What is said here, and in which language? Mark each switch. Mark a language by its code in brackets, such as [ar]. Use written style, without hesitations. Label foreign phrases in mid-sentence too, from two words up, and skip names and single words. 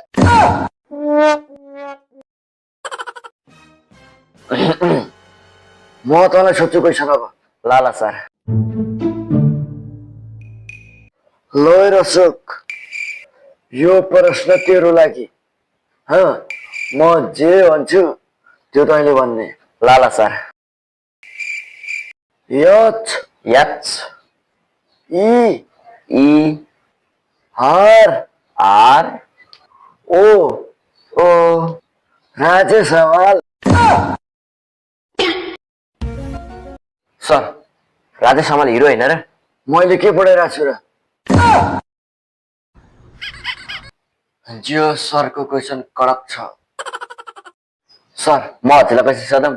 [ne] म तँलाई सोध्छु क्वेसन अब ल ल सर ल र अशोक यो प्रश्न तेरो लागि म जे भन्छु त्यो तैँले भन्ने ल ल सर यच यच ई ई आर आर ओ ओ राजे सवाल सर राजेश हमाल हिरो होइन र मैले के पढाइरहेको छु र जियो सरको क्वेसन कडक छ सर म हजुरलाई पैसा सोधौँ